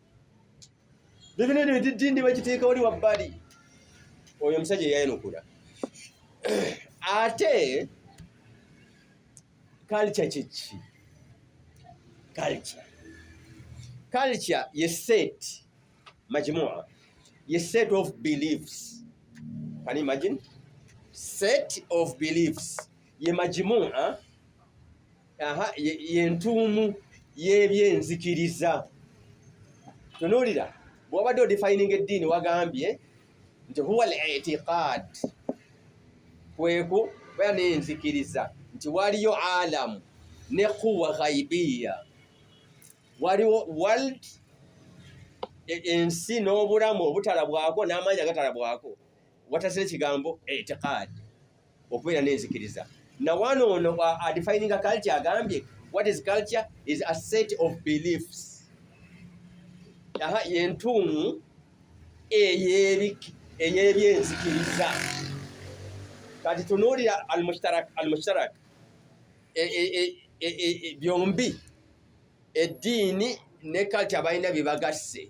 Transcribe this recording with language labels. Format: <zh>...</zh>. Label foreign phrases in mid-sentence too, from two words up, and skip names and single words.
<lg>Bibino eddiini bakiteeka wali wabbali. Oyo omusajja yayanukula. Ate culture kiki?</lg> <en>Culture ye set, majmua, ye set of beliefs. Can you imagine? Set of beliefs.</en> <lg>Ye majmua, ye ntuumu y'ebyenzikiriza. Tunuulira, bw'obadde odefining eddiini wagambye nti</lg> <ar>هو الاعتقاد,</ar> <lg>kweku baya n'enzikiriza nti waliyo alamu ne</lg> <ar>قوى غيبية,</ar> <lg>waliwo world, ensi n'obulamu obutalabwako n'amaanyi agatalabwako. Watasira ekigambo i'tiqad, okubeera n'enzikiriza. Na wano ono</lg> <en>defining a culture agambye what is culture is a set of beliefs.</en> <lg>Yentuumu ey'ebyenzikiriza. Kati tunuulira al-mushtarak, byombi eddiini ne culture balina bibagasse.</lg>